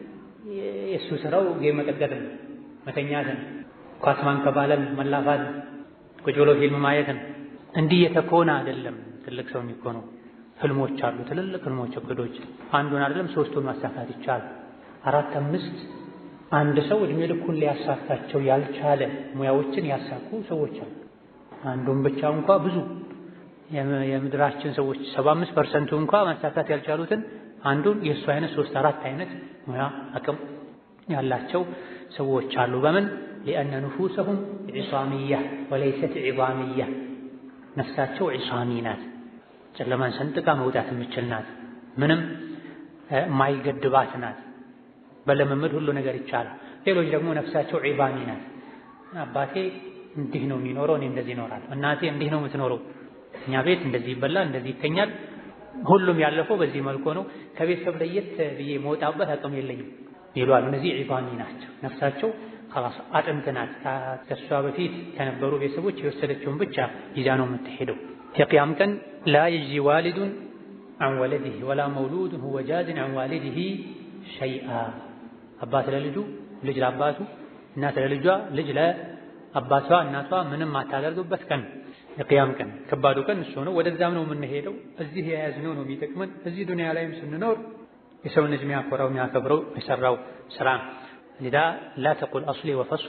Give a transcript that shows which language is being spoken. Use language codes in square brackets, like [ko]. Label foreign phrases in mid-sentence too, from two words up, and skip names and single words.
[am] የእሱ ስራው ጌም መቀጥቀጥ ነው፣ መተኛት ነው፣ ኳስ ማንከባለል፣ መላፋት፣ ቁጭ ብሎ ፊልም ማየት ነው። እንዲህ የተኮነ አይደለም ትልቅ ሰው የሚኮነው። ህልሞች አሉ፣ ትልልቅ ህልሞች፣ እቅዶች። አንዱን አይደለም ሶስቱን ማሳካት ይቻላል። 4 5 አንድ ሰው እድሜ ልኩን ሊያሳካቸው ያልቻለ ሙያዎችን ያሳኩ ሰዎች አሉ። አንዱን ብቻ እንኳ ብዙ የምድራችን ሰዎች 75% እንኳ ማሳካት ያልቻሉትን አንዱን የእሱ አይነት 3 4 አይነት ሙያ አቅም ያላቸው ሰዎች አሉ። በምን [ar] لأن نفوسهم عصامية وليست عظامية። [am] ነፍሳቸው ዒሳሚ ናት፣ ጨለማን ሰንጥቃ መውጣት የምትችል ናት። ምንም ማይገድባት ናት። በልምምድ ሁሉ ነገር ይቻላል። ሌሎች ደግሞ ነፍሳቸው ዒባኒ ናት። አባቴ እንዲህ ነው የሚኖረው፣ እኔ እንደዚህ እኖራለሁ። እናቴ እንዲህ ነው የምትኖረው፣ እኛ ቤት እንደዚህ ይበላል፣ እንደዚህ ይተኛል፣ ሁሉም ያለፈው በዚህ መልኩ ነው፣ ከቤተሰብ ለየት ብዬ መውጣበት አቅም የለኝም ይሏል። እነዚህ ዒባኒ ናቸው። ነፍሳቸው خلاص አጥንት ናት። ከሷ በፊት ከነበሩ ቤተሰቦች የወሰደችውን ብቻ ይዛ ነው የምትሄደው። የቂያም ቀን [ar] لا يجزي والد عن ولده ولا مولود هو جاز عن والده شيئا [am] አባት ለልጁ ልጅ ለአባቱ እናት ለልጇ ልጅ ለአባቷ እናቷ ምንም አታደርጉበት ቀን የቂያም ቀን ከባዱ ቀን እሱ ነው። ወደዛም ነው የምንሄደው። እዚህ የያዝነው ነው የሚጠቅመን። እዚህ ዱንያ ላይም ስንኖር የሰው ልጅ የሚያኮራው የሚያከብረው የሰራው ስራ ለዳ [ar] لا تقل أصلي وفصلي